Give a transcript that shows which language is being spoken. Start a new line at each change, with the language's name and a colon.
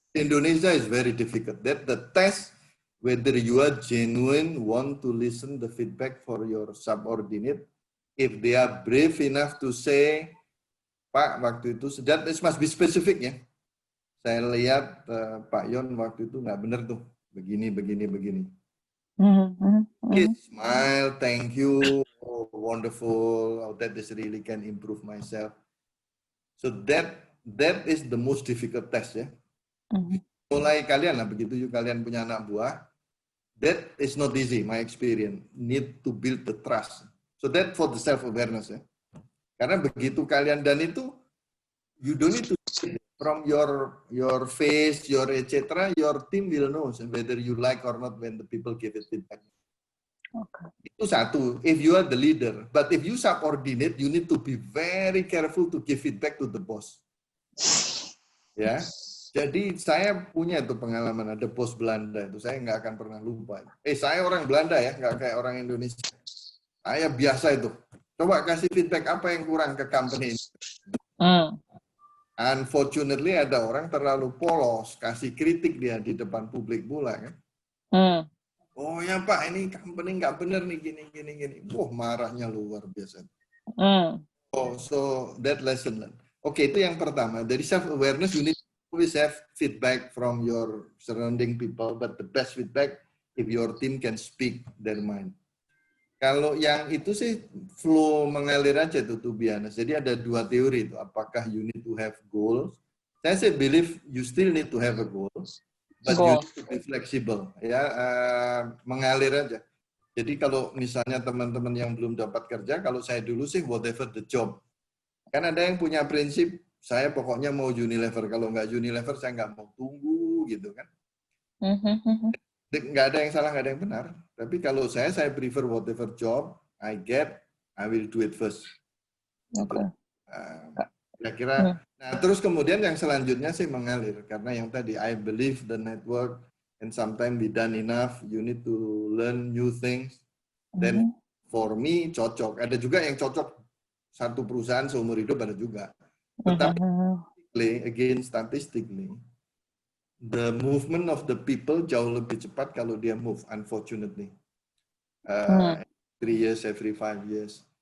English: Indonesia is very difficult. That the test whether you are genuine, want to listen the feedback for your subordinate, if they are brave enough to say,
Indonesian: Pak, waktu itu,
English: that must be specific ya.
Indonesian: Saya lihat Pak Yon waktu itu nggak benar tuh, begini.
English: Okay, smile, thank you, oh, wonderful, oh, that is really can improve myself. So that is the most difficult test ya.
Indonesian: Mulai kalian lah, begitu kalian punya anak buah,
English: that is not easy, my experience. Need to build the trust. So that for the self-awareness ya.
Indonesian: Karena begitu kalian, dan itu
English: you don't need to from your face, your etc. Your team will know whether you like or not when the people give it feedback. Okay.
Indonesian: Itu satu.
English: If you are the leader, but if you subordinate, you need to be very careful to give feedback to the boss.
Indonesian: Ya. Jadi saya punya tuh pengalaman, ada bos Belanda itu, saya nggak akan pernah lupa. Saya orang Belanda ya, nggak kayak orang Indonesia. Saya biasa itu. Coba kasih feedback apa yang kurang ke company ini. Unfortunately ada orang terlalu polos, kasih kritik dia di depan publik pula kan. Oh ya Pak, ini company nggak bener nih gini. Wah, marahnya luar biasa.
English: Oh, so that lesson learned.
Indonesian: Oke, itu yang pertama. Dari
English: self-awareness, you need to always have feedback from your surrounding people, but the best feedback if your team can speak their mind.
Indonesian: Kalau yang itu sih flow mengalir aja tuh,
English: to be honest.
Indonesian: Jadi ada dua teori itu. Apakah
English: you need to have goals?
Indonesian: Saya sih
English: believe you still need to have a goals, but you need to be flexible.
Indonesian: Ya, mengalir aja. Jadi kalau misalnya teman-teman yang belum dapat kerja, kalau saya dulu sih
English: whatever the job.
Indonesian: Kan ada yang punya prinsip, saya pokoknya mau Unilever. Kalau nggak Unilever, saya nggak mau tunggu gitu kan. Nggak ada yang salah, nggak ada yang benar. Tapi kalau saya
English: prefer whatever job I get, I will do it first. Okay.
Indonesian: Kira-kira. Nah, terus kemudian yang selanjutnya sih mengalir. Karena yang tadi,
English: I believe the network, and sometimes we done enough, you need to learn new things. Then for me, cocok.
Indonesian: Ada juga yang cocok satu perusahaan seumur hidup, ada juga.
English: Tetapi, again, statistically, the movement of the people
Indonesian: jauh lebih cepat kalau dia
English: move, unfortunately. 3 years, every 5 years.